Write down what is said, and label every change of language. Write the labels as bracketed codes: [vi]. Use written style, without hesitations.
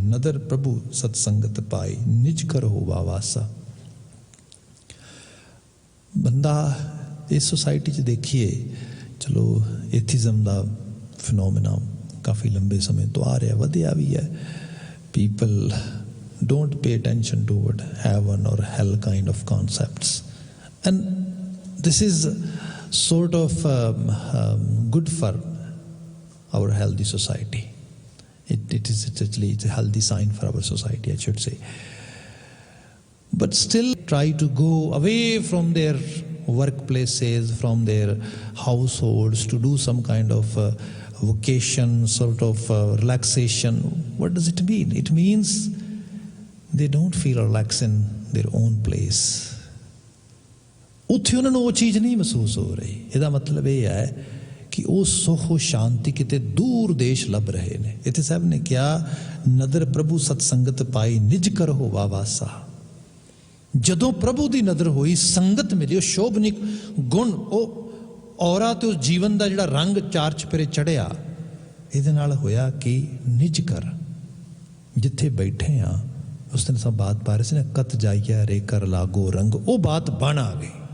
[pa] ਨਦਰ ਪ੍ਰਭੂ ਸਤਸੰਗਤ ਪਾਈ, ਨਿਜ ਕਰ ਹੋਵਾ ਵਾਸਾ। ਬੰਦਾ ਇਸ ਸੁਸਾਇਟੀ 'ਚ ਦੇਖੀਏ, ਚਲੋ ਏਥੀਜ਼ਮ ਦਾ ਫਿਨੋਮੀਨਾ ਕਾਫੀ ਲੰਬੇ ਸਮੇਂ ਤੋਂ ਆ ਰਿਹਾ, ਵਧਿਆ ਵੀ ਹੈ। [en] People don't pay attention toward heaven or hell kind of concepts, and this is sort of good for our healthy society. It's a healthy sign for our society, I should say. But still try to go away from their workplaces, from their households, to do some kind of vacation, sort of relaxation. What does it mean? It means they don't feel relaxed in their own place. [pa] ਉੱਥੇ ਉਹਨਾਂ ਨੂੰ ਉਹ ਚੀਜ਼ ਨਹੀਂ ਮਹਿਸੂਸ ਹੋ ਰਹੀ। ਇਹਦਾ ਮਤਲਬ ਇਹ ਹੈ ਕਿ ਉਹ ਸੁਖ ਸ਼ਾਂਤੀ ਕਿਤੇ ਦੂਰ ਦੇਸ਼ ਲੱਭ ਰਹੇ ਨੇ। ਇੱਥੇ ਸਾਹਿਬ ਨੇ ਕਿਹਾ ਨਦਰ ਪ੍ਰਭੂ ਸਤਸੰਗਤ ਪਾਈ ਨਿਜ ਕਰ ਹੋਵਾ ਵਾਸਾ। ਜਦੋਂ ਪ੍ਰਭੂ ਦੀ ਨਜ਼ਰ ਹੋਈ, ਸੰਗਤ ਮਿਲੀ, ਉਹ ਸ਼ੋਭਨਿਕ ਗੁਣ, ਉਹ ਔਰਾ ਤੇ ਉਸ ਜੀਵਨ ਦਾ ਜਿਹੜਾ ਰੰਗ ਚਾਰ ਚਪੇਰੇ ਚੜਿਆ, ਇਹਦੇ ਨਾਲ ਹੋਇਆ ਕਿ ਨਿਜ ਕਰ, ਜਿੱਥੇ ਬੈਠੇ ਆ ਉਸ ਦਿਨ ਸਭ ਬਾਤ ਪਾ ਰਹੇ ਸੀ ਨਾ, ਕਤ ਜਾਈਆ ਰੇ ਕਰ ਲਾਗੋ ਰੰਗ, ਉਹ ਬਾਤ ਬਣ ਆ ਗਈ।